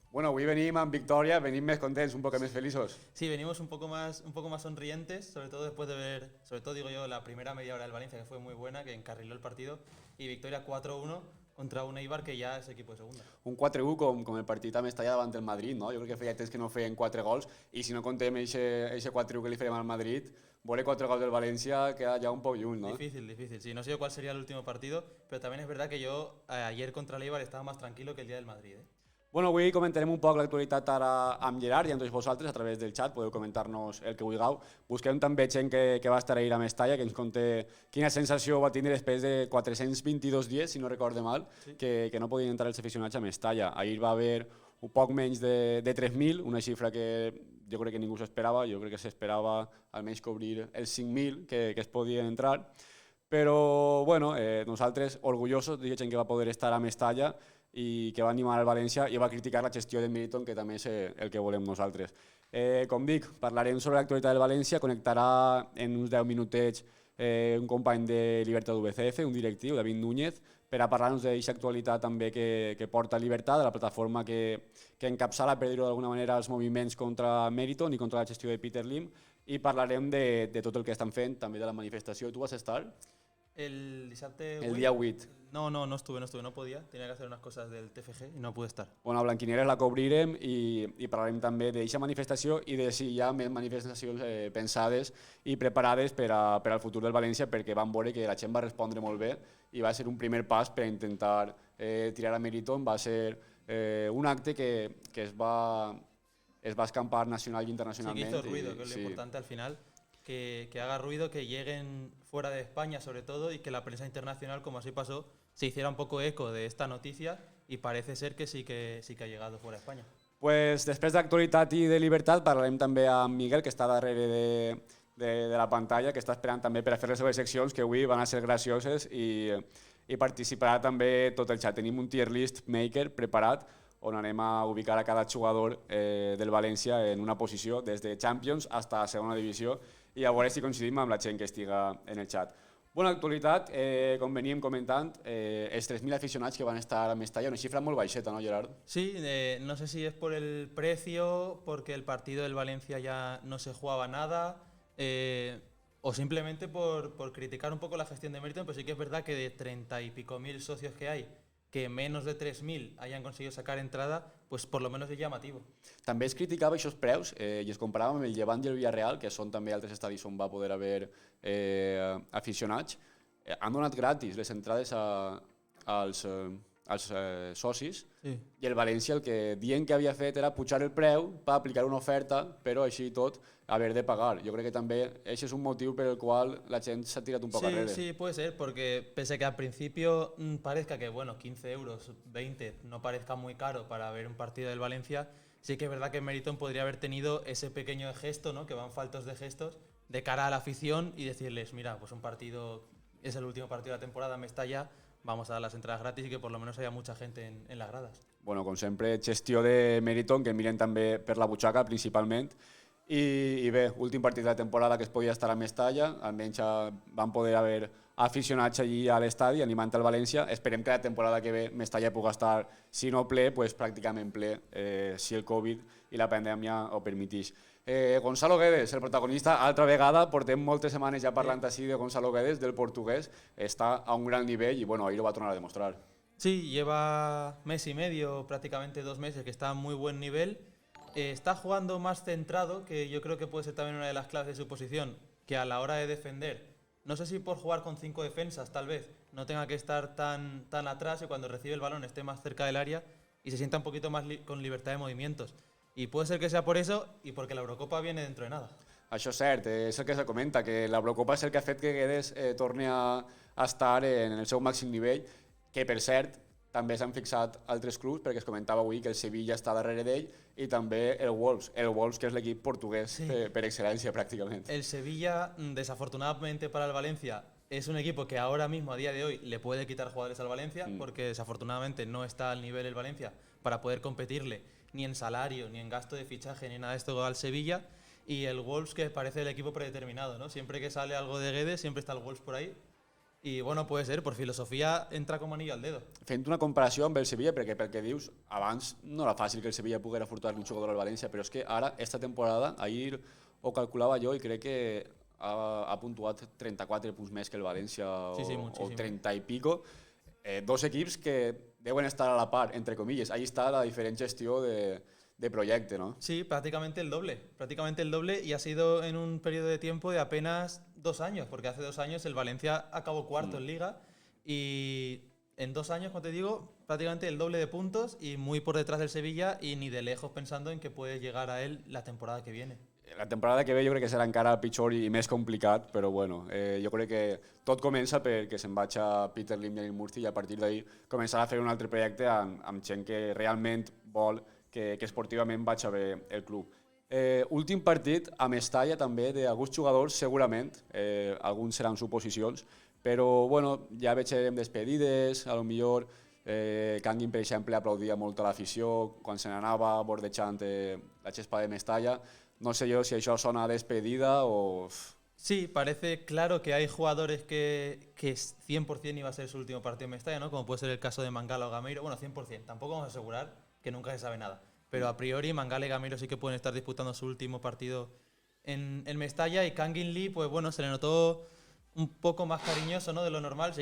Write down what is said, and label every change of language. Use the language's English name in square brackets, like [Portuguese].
[Catalan] Bueno, avui venim amb victòria, venim més contents, un poc més feliços. [Spanish] Sí, venimos un poco más sonrientes, sobre todo después de ver, sobre todo digo yo, la primera media hora del Valencia, que fue muy buena, que encarriló el partido, y victoria 4-1 contra un Eibar que ya es equipo de segunda. [Catalan] Un 4-1 com el partit a Mestalla davant del Madrid, no? Jo crec que feia temps que no feien 4 gols, i si no contem eixe 4-1 que li fèiem al Madrid, veure 4 gols del València queda ja un poc lluny, no? Difícil. [Spanish] Sí, no sé yo cuál sería el último partido, pero también es verdad que yo ayer contra el Eibar estaba más tranquilo que el día del Madrid, ¿eh? [Catalan] Bueno, avui comentarem un poc l'actualitat ara amb Gerard i amb tots vosaltres a través del xat, podeu comentar-nos el que vulgueu. Busquem també gent que va estar ahir a Mestalla, que ens conté quina sensació va tindre després de 422 dies, si no recorde mal, sí, que no podien entrar els aficionats a Mestalla. Ahir va haver un poc menys de 3.000, una xifra que jo crec que ningú s'esperava, jo crec que s'esperava almenys cobrir els 5.000 que es podien entrar. Però bueno, nosaltres orgullosos de gent que va poder estar a Mestalla i que va animar el València i va criticar la gestió del Meriton, que també és el que volem nosaltres. Com dic, parlarem sobre l'actualitat del València, connectarà en uns 10 minutets un company de Libertad VCF, un directiu, David Núñez, per a parlar-nos d'aquesta actualitat també que porta Libertad, de la plataforma que encapçala, per dir-ho d'alguna manera, els moviments contra Meriton i contra la gestió de Peter Lim, i parlarem de tot el que estan fent, també de la manifestació. Tu vas estar? [Spanish] El día 8. No estuve, no podía, tenía que hacer unas cosas del TFG y no pude estar. [Catalan] Bueno, a Blanquinegres la cobrirem i parlarem també d'aquesta manifestació i de si hi ha més manifestacions pensades i preparades per al futur del València, perquè vam veure que la gent va respondre molt bé i va ser un primer pas per intentar tirar a Meriton. Va ser un acte que es va escampar nacional i internacionalment. [Spanish] Sí, que hizo ruido, que es lo importante al final. Que haga ruido, que lleguen fuera de España sobre todo y que la prensa internacional, como así pasó, se hiciera un poco eco de esta noticia y parece ser que sí que ha llegado fuera de España. [Catalan] Pues després d'actualitat i de llibertat parlarem també amb Miguel, que està darrere de la pantalla, que està esperant també per a fer les seves seccions, que avui van a ser gracioses i participarà també tot el xat. Tenim un tier list maker preparat on anem a ubicar a cada jugador del València en una posició, des de Champions fins a segona divisió, i a veure si coincidim amb la gent que estiga en el xat. Bona actualitat, com veníem comentant, els 3.000 aficionats que van estar a Mestalla, una xifra molt baixeta, ¿no, Gerard? [Spanish] Sí, no sé si es por el precio, porque el partido del Valencia ya no se jugaba nada, o simplemente por criticar un poco la gestión de Meriton, pero sí que es verdad que de 30 y pico mil socios que hay, que menos de 3.000 hayan conseguido sacar entrada, pues por lo menos es llamativo. [Catalan] També es criticava aquests preus i es comparava amb el Llevant i el Villarreal, que són també altres estadis on va poder haver aficionats. Han donat gratis les entrades als socis, sí, i el València el que dient que havia fet era pujar el preu per aplicar una oferta, però així i tot haver de pagar. Jo crec que també aquest és un motiu per el qual la gent s'ha tirat un poc arrere. [Spanish] Sí, puede ser, porque pese a que al principio parezca que 15 euros, 20, no parezca muy caro para ver un partido del Valencia, sí que es verdad que Meriton podría haber tenido ese pequeño gesto, ¿no?, que van faltos de gestos, de cara a la afición y decirles, mira, pues un partido, es el último partido de la temporada, Mestalla, vamos a dar las entradas gratis y que por lo menos haya mucha gente en las gradas. [Catalan] Bueno, com sempre, gestió de Meriton, que miren també per la butxaca principalment. I bé, últim partit de la temporada que es podia estar a Mestalla, almenys van poder haver aficionats allí a l'estadi animant el València. Esperem que la temporada que ve Mestalla pugui estar, si no ple, pues pràcticament ple, si el Covid i la pandèmia ho permeteix. Gonzalo Guedes, el protagonista, altra vegada, portem moltes setmanes ja parlant així de Gonzalo Guedes, del portuguès, està a un gran nivell i bueno, ahir ho va tornar a demostrar. [Spanish] Sí, lleva mes y medio, prácticamente 2 meses, que está a muy buen nivel. Está jugando más centrado, que yo creo que puede ser también una de las claves de su posición, que a la hora de defender, no sé si por jugar con 5 defensas tal vez, no tenga que estar tan atrás y cuando recibe el balón esté más cerca del área y se sienta un poquito más con libertad de movimientos. Y puede ser que sea por eso y porque la Eurocopa viene dentro de nada. [Catalan] Això és cert, és el que se comenta, que la Eurocopa és el que ha fet que Guedes torni a estar en el seu màxim nivell, que per cert també s'han fixat altres clubs, perquè es comentava avui que el Sevilla està darrere d'ell i també el Wolves, que és l'equip portuguès per excel·lència pràcticament. [Spanish] El Sevilla, desafortunadamente para el Valencia, es un equipo que ahora mismo, a día de hoy, le puede quitar jugadores al Valencia, porque desafortunadamente no está al nivel el Valencia para poder competirle ni en salario, ni en gasto de fichaje, ni nada de esto al Sevilla. y el Wolves, que parece el equipo predeterminado, ¿no? Siempre que sale algo de Guedes, siempre está el Wolves por ahí. I, bueno, puede ser, por filosofia entra com anillo al dedo. [Catalan] Fent una comparació amb el Sevilla, perquè pel que dius, abans no era fàcil que el Sevilla pogués furtar un jugador al València, però és que ara, esta temporada, ahir ho calculava jo i crec que ha puntuat 34 punts més que el València o 30 i pico. Dos equips que deuen estar a la par, [Spanish] entre comillas. Ahí está la diferent gestió de proyecto, ¿no? Sí, prácticamente el doble y ha sido en un periodo de tiempo de apenas 2 años, porque hace 2 años el Valencia acabó cuarto en Liga y en 2 años, como te digo, prácticamente el doble de puntos y muy por detrás del Sevilla y ni de lejos pensando en que puede llegar a él la temporada que viene. [Catalan] La temporada que ve jo crec que serà encara pitjor i més complicat, però bueno, jo crec que tot comença perquè se'n vaig a Peter Lim i a Murthy i a partir d'ahir començarà a fer un altre projecte amb gent que realment vol que esportivament vagi bé el club. Últim partit a Mestalla també d'alguns jugadors, segurament, alguns seran suposicions, però bueno, ja veiem despedides, a lo millor Kangin, per exemple, aplaudia molt a l'afició quan se n'anava bordejant la xespa de Mestalla. [Spanish] No sé yo si eso sona despedida o... Sí, parece claro que hay jugadores que 100% iba a ser su último partido en Mestalla, ¿no? Como puede ser el caso de Mangala o Gameiro. Bueno, 100%, tampoco vamos a asegurar que nunca se sabe nada. Pero a priori Mangala y Gameiro sí que pueden estar disputando su último partido en Mestalla y Kangin Lee, pues bueno, se le notó un poco más cariñoso, ¿no?, de lo normal.